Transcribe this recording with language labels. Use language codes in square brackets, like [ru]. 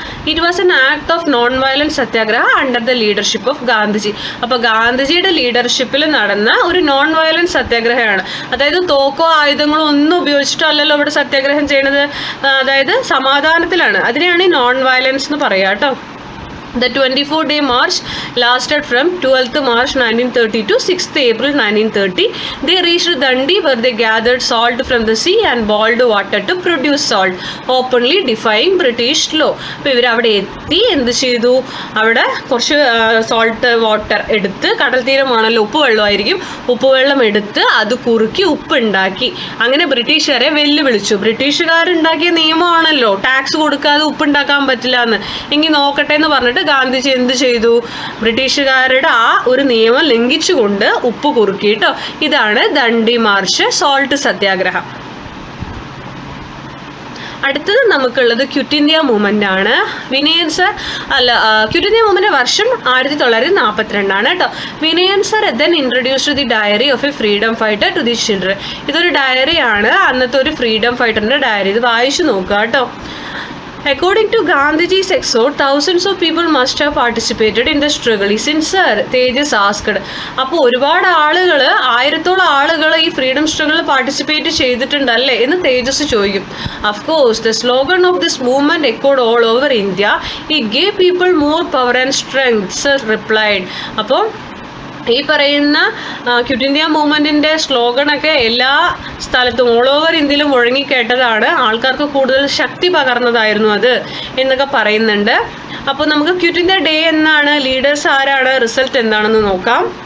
[en] It was an act of non violent satyagraha under the leadership of Gandhiji. [ml] അപ്പോൾ ഗാന്ധിജിയുടെ ലീഡർഷിപ്പിൽ നടന്ന ഒരു നോൺ വയലൻറ്റ് സത്യാഗ്രഹമാണ്. അതായത് തോക്കോ ആയുധങ്ങളോ ഒന്നും ഉപയോഗിച്ചിട്ടല്ലല്ലോ ഇവിടെ സത്യാഗ്രഹം ചെയ്യണത്. അതായത് സമാധാനത്തിലാണ്. അതിനെയാണ് ഈ നോൺ വയലൻസ് എന്ന് പറയുക കേട്ടോ. [en] The 24-day march lasted from 12th March 1930 to 6th April 1930. They reached Dandi where they gathered salt from the sea and boiled water to produce salt, openly defying British law. [ml] അപ്പോൾ ഇവർ അവിടെ എത്തി എന്ത് ചെയ്തു? അവിടെ കുറച്ച് സോൾട്ട് വാട്ടർ എടുത്ത്, കടൽ തീരമാണല്ലോ, ഉപ്പ് വെള്ളമായിരിക്കും, ഉപ്പ് വെള്ളം എടുത്ത് അത് കുറുക്കി ഉപ്പ് ഉണ്ടാക്കി. അങ്ങനെ ബ്രിട്ടീഷുകാരെ വെല്ലുവിളിച്ചു. ബ്രിട്ടീഷുകാരുണ്ടാക്കിയ നിയമമാണല്ലോ ടാക്സ് കൊടുക്കാതെ ഉപ്പ് ഉണ്ടാക്കാൻ പറ്റില്ല എന്ന്. എങ്കിൽ നോക്കട്ടെ എന്ന് പറഞ്ഞിട്ട് ഗാന്ധിജി എന്ത് ചെയ്തു? ബ്രിട്ടീഷുകാരുടെ ആ ഒരു നിയമം ലംഘിച്ചുകൊണ്ട് ഉപ്പ് കുറുക്കി കേട്ടോ. ഇതാണ് ദണ്ഡി മാർച്ച്, സോൾട്ട് സത്യാഗ്രഹം. അടുത്തത് നമുക്കുള്ളത് ക്വിറ്റ് ഇന്ത്യ മൂവ്മെൻ്റ് ആണ്. Vinayan sir quit India movement വർഷം 1942 കേട്ടോ. [en] Vinayan sir then introduced the diary of a freedom fighter to the children. [ml] ഇതൊരു ഡയറിയാണ്, അന്നത്തെ ഒരു ഫ്രീഡം ഫൈറ്ററിൻ്റെ ഡയറി. ഇത് വായിച്ചു നോക്കുക കേട്ടോ. [en] According to Gandhiji's exhort, thousands of people must have participated in the struggle. Isn't sir? Tejas asked. [ml] അപ്പോൾ ഒരുപാട് ആളുകൾ, 1000-ഓളം ആളുകൾ ഈ ഫ്രീഡം സ്ട്രഗിളിൽ പാർട്ടിസിപ്പേറ്റ് ചെയ്തിട്ടുണ്ടല്ലേ എന്ന് തേജസ് ചോദിക്കും. [en] Of course, the slogan of this movement echoed all over India. It gave people more power and strength, sir replied. [ml] അപ്പോൾ ഈ പറയുന്ന ക്വിറ്റ് ഇന്ത്യ മൂവ്മെൻറ്റിൻ്റെ സ്ലോഗനൊക്കെ എല്ലാ സ്ഥലത്തും ഓൾ ഓവർ ഇന്ത്യയിലും മുഴങ്ങിക്കേട്ടതാണ്. ആൾക്കാർക്ക് കൂടുതൽ ശക്തി പകർന്നതായിരുന്നു അത് എന്നൊക്കെ പറയുന്നുണ്ട്. അപ്പോൾ നമുക്ക് ക്വിറ്റ് ഇന്ത്യ ഡേ എന്നാണ്, ലീഡേഴ്സ് ആരാണ്, റിസൾട്ട് എന്താണെന്ന് നോക്കാം.